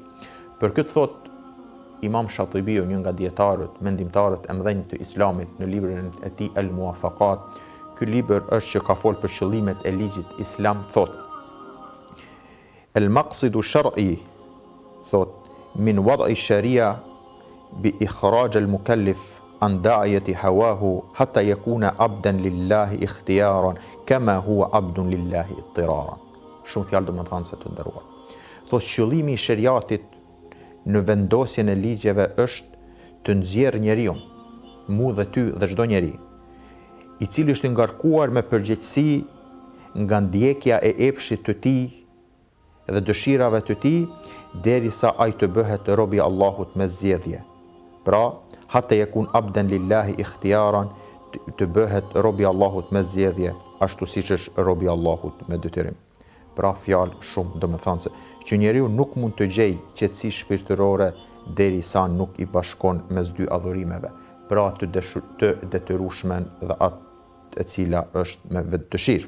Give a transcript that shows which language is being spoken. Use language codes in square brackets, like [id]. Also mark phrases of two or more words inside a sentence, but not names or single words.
[sq] Për këtë thot Imam Shatibiu, një nga dietarët, mendimtarët e mëdhenj të Islamit, në librin e tij El Muwafaqat, ky libër është që ka folë për qëllimet e ligjit islam, thot: [ar] المقصد الشرعي, [sq] thot, [ar] من وضع الشريعة بإخراج المكلف عن داعية هواه حتى يكون عبدا لله اختيارا كما هو عبد لله اضطرارا. [sq] Shumë fjalë domethënëse të nderuar. Thot qëllimi i shariatit në vendosjen e ligjeve është të nxjerrë njeriu, mu dhe ty dhe çdo njeri, i cili është ngarkuar me përgjegjësi nga ndjekja e epshit të tij dhe dëshirave të tij, derisa ai të bëhet rob i Allahut me zgjedhje. Pra, [ar] حتى يكون عبدا لله اختيارا, [sq] të bëhet rob i Allahut me zgjedhje, ashtu siç është rob i Allahut me detyrim. Pra fjalë shumë domethënëse, që njeriu nuk mund të gjejë qetësi shpirtërore derisa nuk i bashkon mes dy adhurimeve. pra të detyrueshme dhe atë e cila është me vetëdëshirë.